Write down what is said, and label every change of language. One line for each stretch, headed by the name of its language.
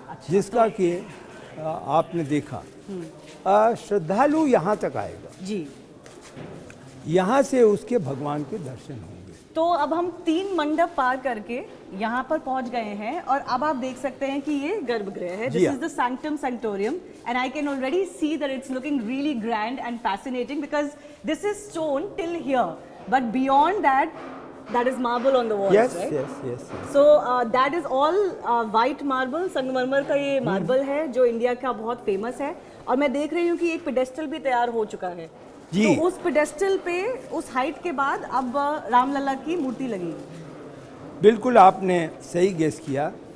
Hindi: जिसका कि आपने देखा, श्रद्धालु यहाँ तक आएगा जी. यहाँ से उसके भगवान के दर्शन होंगे. तो अब हम 3 मंडप पार करके यहाँ पर पहुँच गए हैं और अब आप देख सकते हैं कि ये गर्भगृह है.
English: This is the Sanctum Sanctorium and I can already see that it's looking really grand and fascinating because this is stone till here, but beyond that is marble on the walls, Yes, right? yes. So that is all white marble,
Hindi: संगमरमर का ये marble है जो India का बहुत famous है. और मैं देख रही हूँ कि एक पेडेस्टल भी तैयार हो चुका है. जी. तो उस पेडेस्टल पे उस हाइट के बाद अब रामलला की मूर्ति लगेगी. बिल्कुल आपने सही गेस किया.